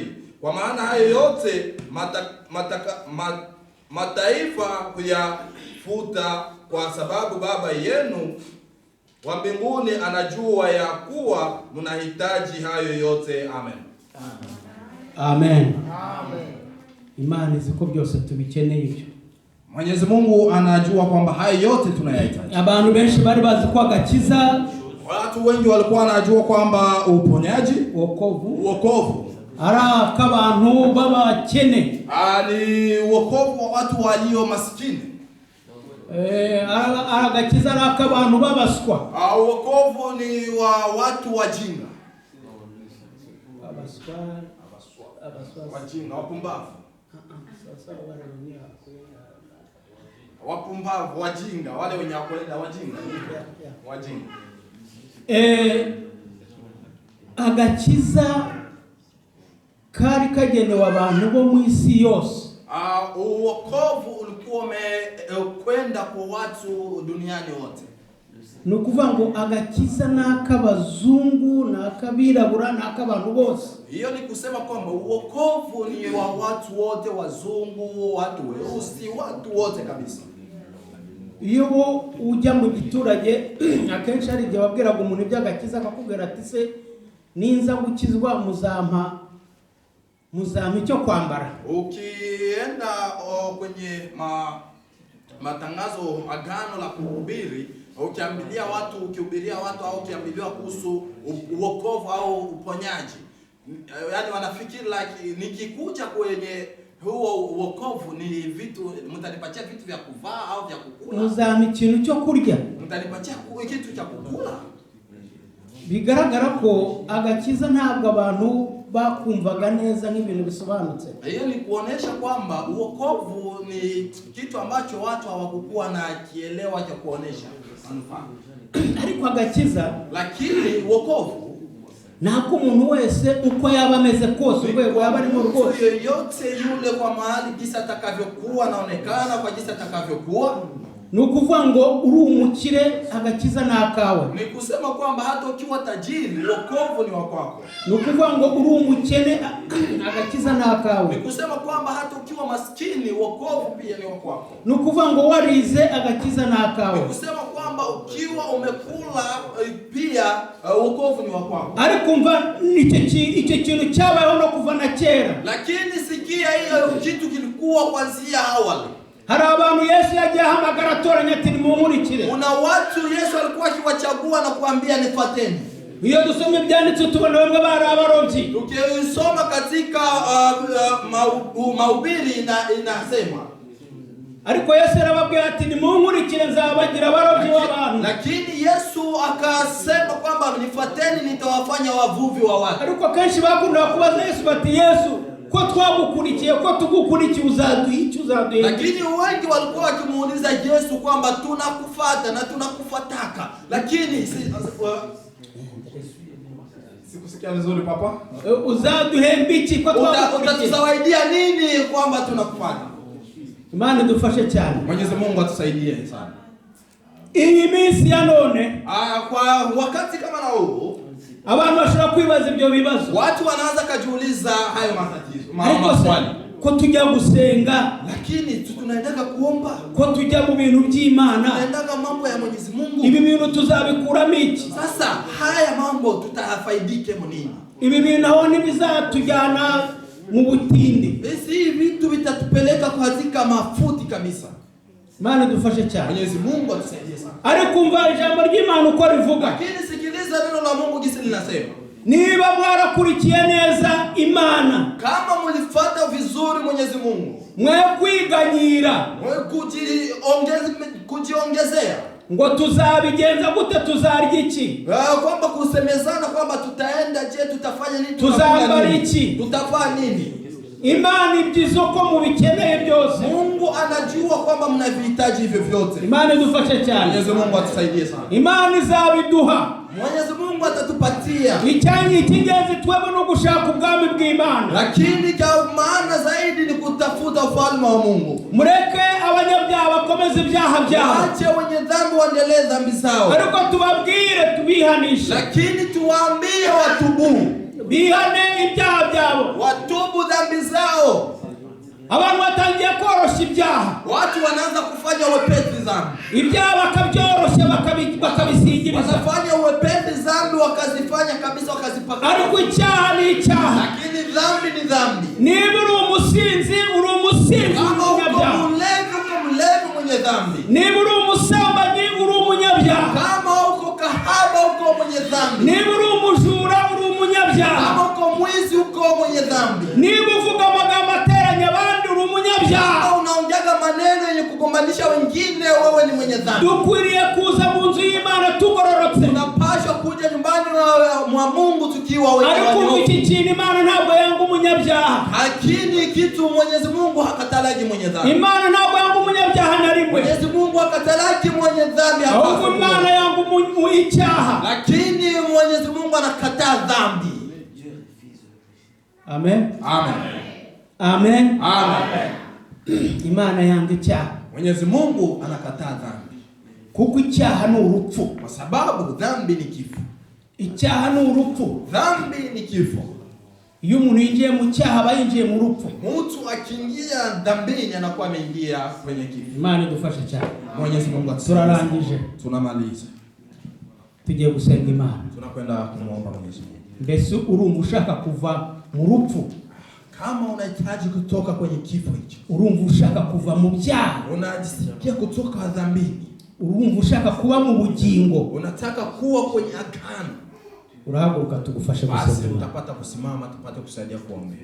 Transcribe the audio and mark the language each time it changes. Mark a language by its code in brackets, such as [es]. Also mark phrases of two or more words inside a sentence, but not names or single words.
[sw] Kwa maana hayo yote mataifa huyafuta, kwa sababu Baba yenu wa mbinguni anajua ya kuwa mnahitaji hayo yote. Amen. [rw] Amen. Imani ziko byose tubikeneye ibyo. [sw] Mwenyezi Mungu anajua kwamba hayo yote tunayahitaji. [rw] Abantu benshi bari bazi ko agakiza, [sw] watu wengi walikuwa wanajua kwamba uponyaji, wokovu [rw] ara kabantu babakene, [sw] ni wokovu wa watu walio maskini. [rw] agakiza ara kabantu babaswa. [sw] Wokovu ni wa watu wajinga. Wajinga, wapumbavu. Wapumbavu, wajinga, wale wenye kwenda wajinga. [rw] Agakiza kari kagenewe abantu bo mu isi yose. [sw] Wokovu ulikuwa umekwenda kwa watu duniani wote. [rw] Nukuvuga ngo agakiza n'akabazungu n'akabirabura n'akabantu bose. [sw] Hiyo ni kusema kwamba wokovu ni wa watu wote, wazungu, watu weusi, watu wote kabisa. [rw] Iyo ujya mu giturage akenshi ari igihe wabwiraga umuntu iby'agakiza akakubwira ati se ninza gukizwa muzampa icyo kwambara. [sw] Ukienda kwenye matangazo agano la kuhubiri, ukihubiria watu au ukiambiwa kuhusu wokovu au uponyaji, yani wanafikiri like nikikuja kwenye huo wokovu ni vitu, mtanipatia vitu vya kuvaa au vya kukula. [rw] Muzampa ikintu cyo kurya. [sw] Mtanipatia kitu cha kukula. [rw] Bigaragara ko agakiza ntabwo abantu bakumvaga neza nk'ibintu bisobanutse. [sw] Hiyo ni kuonesha kwamba wokovu ni kitu ambacho watu hawakukuwa na kielewa cha kuonesha. [rw] Ariko agakiza, [sw] lakini wokovu [rw] nako umuntu wese uko yaba ameze kose, urwego yaba arimo rwose, [sw] yote yule kwa mahali jinsi atakavyokuwa anaonekana, kwa jinsi atakavyokuwa, [rw] ni ukuvuga ngo uri umukire agakiza nakawe. [sw] Ni kusema kwamba hata ukiwa tajiri wokovu ni wako. [rw] Ni ukuvuga ngo uri umukene agakiza nakawe. [sw] Ni kusema kwamba hata ukiwa maskini wokovu pia ni wako. [rw] Ni ukuvuga ngo warize agakiza nakawe. [sw] Ni kusema kwamba ukiwa umekula pia wokovu ni wako. [rw] Ariko umva icyo kintu cyabayeho no kuva na kera. [sw] Lakini sikia hiyo kitu kilikuwa kuanzia awali. [rw] Hari abantu Yesu yagiye ahamagara atoranya ati nimumurikire. [sw] Kuna watu Yesu alikuwa akiwachagua na kuambia nifuateni. [rw] Iyo dusomye ibyanditse tubona bamwe bari abarobyi. [sw] Tukisoma katika mahubiri inasema, [rw] ariko Yesu yarababwiye ati nimumurikire nzabagira abarobyi w'abantu. [sw] Lakini Yesu akasema kwamba nifuateni nitawafanya wavuvi wa watu. [rw] Ariko kenshi bakunda kubaza Yesu bati Yesu ko twagukurikiye ko tugukurikiye uzaduha. [sw] Lakini wengi walikuwa wakimuuliza Yesu kwamba tunakufuata na tunakufuataka, lakini sikusikia vizuri papa, [rw] uzaduhembiki ko twagukurikiye, [sw] utatusaidia nini kwamba tunakufuata? [rw] Imana dufashe cyane. [sw] Mwenyezi Mungu atusaidie sana. [rw] Iyi minsi ya none, [sw] kwa wakati kama na huu, [rw] abantu bashobora kwibaza ibyo bibazo. [sw] Watu wanaanza kujiuliza hayo matatizo, maswali. [rw] Ko tujya gusenga, [sw] lakini tunaendaga kuomba, [rw] ko tujya mu bintu by'Imana, [sw] tunaendaga mambo ya Mwenyezi Mungu. [rw] Ibi bintu tuzabikuramo iki? [sw] Sasa haya mambo tutafaidike nini? [rw] Ibi bintu aho bizatujyana mu butindi. [sw] Hizi vitu vitatupeleka katika mafuti kabisa. [rw] Imana dufashe cyane. [sw] Mwenyezi Mungu atusaidie sana. [rw] Ariko umva ijambo ry'Imana uko rivuga. [sw] Lakini sikiliza neno la Mungu jinsi linasema. [rw] Niba mwarakurikiye neza Imana, [sw] kama mlifuata vizuri Mwenyezi Mungu, [rw] mwe kwiganyira, [sw] mwe kujiongezea, [rw] ngo tuzabigenza gute, tuzarya iki? [sw] Kwamba kusemezana kwamba tutaenda je, tutafanya nini, [rw] tuzambara iki, [sw] tutafanya nini. [rw] Imana ibyizo ko mubikeneye byose. [sw] Mungu anajua kwamba mnavihitaji hivyo vyote. [rw] Imana idufashe cyane. [sw] Mwenyezi Mungu atusaidie sana. [rw] Imana izabiduha. [sw] Mwenyezi Mungu atatupatia. [rw] Icyanyi kingenzi twebwe no gushaka ubwami bw'Imana. [sw] Lakini kwa maana zaidi ni kutafuta ufalme wa Mungu. [rw] Mureke abanyabyaha bakomeze ibyaha byabo. [sw] Waache wenye dhambi waendelee dhambi zao. [rw] Ariko tubabwire tubihanishe. [sw] Lakini tuwaambie watubu. [rw] Bihane ibyaha byabo. [sw] Watubu dhambi zao. [rw] Abantu batangiye korosha ibyaha. [sw] Watu wanaanza kufanya wepesi dhambi. [rw] Ibyaha bakabyorosha bakabisingiriza. [sw] Wanafanya wepesi dhambi wakazifanya kabisa wakazipaka. [rw] Ariko icyaha ni icyaha. [sw] Lakini dhambi ni dhambi. [rw] Niba uri umusinzi [sw] kama uko mlevi mwenye dhambi. [rw] Niba uri umusambanyi uri umunyabyaha. [sw] Kama uko kahaba uko mwenye dhambi. [rw] Niba uri umujura uri umunyabyaha. [sw] Kama uko mwizi uko mwenye dhambi. [rw] Niba uvuga amagambo ateranya abandi uri umunyabyaha. [sw] Kama unaongeaga maneno yenye kugombanisha wengine wewe ni mwenye dhambi. [rw] Dukwiriye kuza mu nzu y'Imana tugororotse. [sw] Tunapaswa kuja nyumbani mwa Mungu tukiwa wenye dhambi. [rw] Ariko iki kintu Imana ntabwo yanga umunyabyaha. [sw] Lakini kitu Mwenyezi Mungu hakatalaki mwenye dhambi. [rw] Imana ntabwo yanga umunyabyaha na rimwe. [sw] Mwenyezi Mungu hakatalaki mwenye dhambi hapa. [rw] Ahubwo Imana yanga icyaha. [sw] Lakini Mwenyezi Mungu anakataa dhambi. Amen. Amen. Amen. Amen. [rw] Imana yanga icyaha. [sw] Mwenyezi Mungu anakataa dhambi. [rw] Kuko icyaha ni urupfu. [sw] Kwa sababu dhambi ni kifo. [rw] Icyaha ni urupfu. [sw] Dhambi ni kifo. [rw] Iyo umuntu yinjiye mu cyaha aba yinjiye mu rupfu. [sw] Mtu akiingia dhambini anakuwa ameingia kwenye kifo. [rw] Imana idufashe cyane. [sw] Mwenyezi Mungu [rw] turarangije. [sw] Tunamaliza. [rw] Tugiye gusenga Imana. [sw] Tunakwenda kumuomba Mwenyezi Mungu. [rw] Mbese urumva ushaka kuva mu rupfu? [sw] Kama unahitaji kutoka kwenye kifo hicho. [rw] Urumva ushaka kuva mu byaha? [sw] Unajisikia kutoka dhambini? [rw] Urumva ushaka kuba mu bugingo? [sw] Unataka kuwa kwenye agano? [rw] Urahaguruka tugufashe basi gusenga Imana. [sw] utapata kusimama tupate kusaidia kuombea.